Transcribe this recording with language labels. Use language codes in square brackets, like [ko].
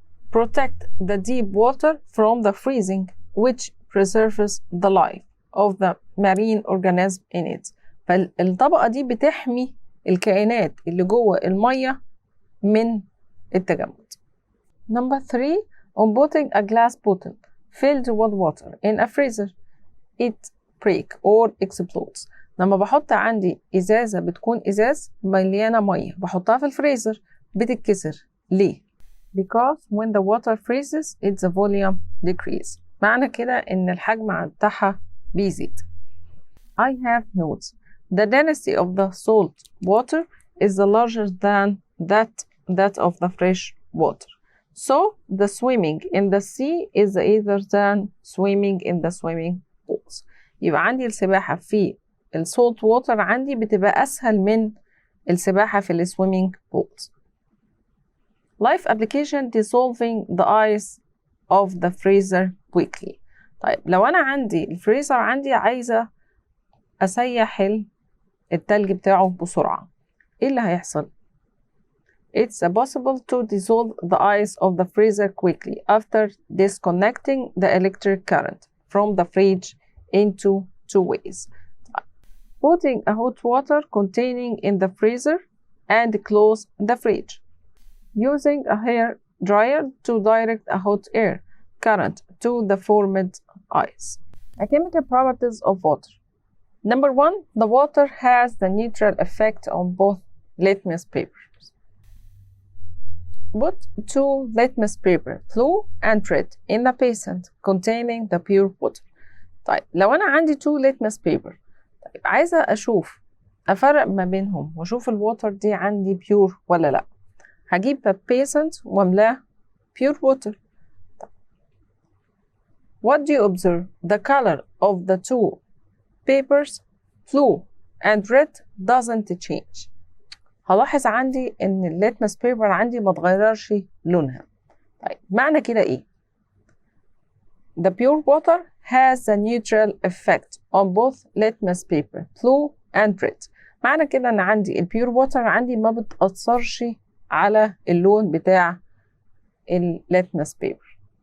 [en] Protect the deep water from the freezing which preserves the life of the marine organism in it. [ar] فالطبقة دي بتحمي الكائنات اللي جوه المية من التجمد. [en] Number 3. On putting a glass bottle filled with water in a freezer, it break or explodes. [ar] لما بحط عندي إزازة بتكون إزاز مليانة مية بحطها في الفريزر بتتكسر. ليه؟ [en] Because when the water freezes, its volume decrease. [ar] معنى كده إن الحجم بتاعها بيزيد. [en] I have notes. The density of the salt water is larger than that of the fresh water. So the swimming in the sea is either than swimming in the swimming pools. [ar] يبقى عندي السباحة في السولت ووتر عندي بتبقى أسهل من السباحة في السويمينج بولز. [en] Life application dissolving the ice of the freezer quickly. [ar] طيب لو أنا عندي الفريزر عندي عايزة أسيح التلج بتاعه بسرعة، إيه اللي هيحصل؟ [en] It's possible to dissolve the ice of the freezer quickly after disconnecting the electric current from the fridge into two ways. Putting a hot water containing in the freezer and close the fridge. Using a hair dryer to direct a hot air current to the formed ice. A chemical properties of water. Number 1, the water has the neutral effect on both litmus papers. Put 2 litmus paper, blue and red, in a basin containing the pure water. [ar] طيب لو أنا عندي 2 litmus paper، طيب عايزة أشوف أفرق ما بينهم وأشوف الووتر دي عندي بيور ولا لأ. هجيب بيسنت واملاه pure water. [en] What do you observe? The color of the 2 papers, blue and red, doesn't change. [ar] هلاحظ عندي إن الليتمس بيبر عندي ما اتغيرش لونها. طيب معنى كده إيه؟ [en] The pure water has a neutral effect on both litmus paper, blue and red. [ar] معنى كده إن عندي البيور ووتر عندي ما بتأثرش على اللون بتاع الليتمس بيبر.